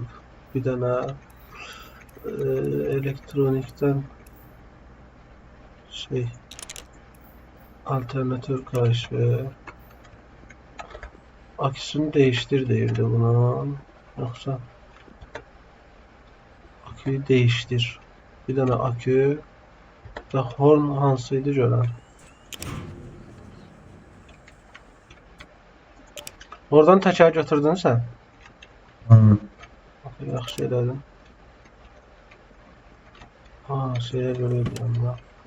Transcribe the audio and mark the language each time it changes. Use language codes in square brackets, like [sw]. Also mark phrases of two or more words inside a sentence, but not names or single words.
[tr] Bir tane elektronikten şey alternatör karşı aküsünü değiştir deyirdi buna. Yoksa aküyü değiştir. Bir tane akü ve horn hansıydı görən. [az] Oradan təkər götürdün sən? Yaxşı elədin. Şeyə görə edirəm da.